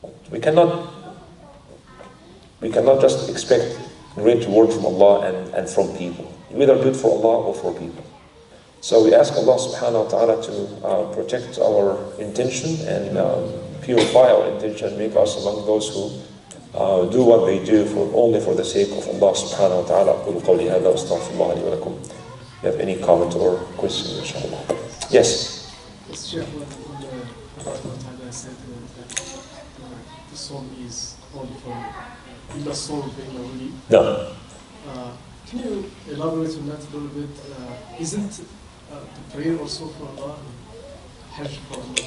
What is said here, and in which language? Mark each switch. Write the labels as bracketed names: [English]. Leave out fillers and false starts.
[English] We cannot just expect great reward from Allah and from people. You either do it for Allah or for people. So we ask Allah subhanahu wa ta'ala to protect our intention and purify our intention, make us among those who do what they do only for the sake of Allah subhanahu wa ta'ala. [Arabic] أقول قولي هذا وأستغفر الله لي ولكم. [English] You have any comment or question, inshallah? Yes. Yes, Sheikh, when Allah Ta'ala said that the soul is only for the soul being only. No. Can you elaborate on that a little bit? Isn't the prayer also for Allah and Hajj for Allah?